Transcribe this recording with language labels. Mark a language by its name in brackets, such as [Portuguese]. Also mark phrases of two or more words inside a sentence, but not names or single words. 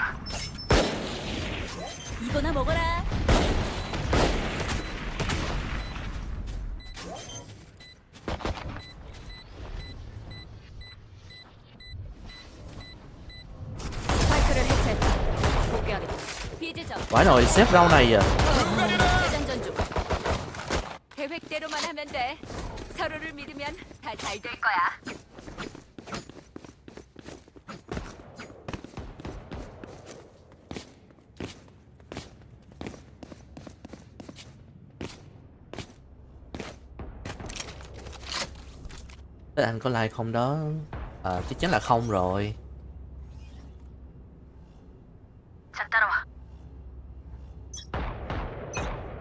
[Korean] 이거나 먹어라. 스파이크를 해체했다. 포기하겠다. 비지점. [Vietnamese] Phải rồi, xếp rau này à. [Korean] 재장전 중. 계획대로만 하면 돼. 서로를 믿으면 다 잘 될 거야. [Vietnamese] Thế anh có like không đó? Chắc chắn là không rồi. [Korean] 자, 따라와.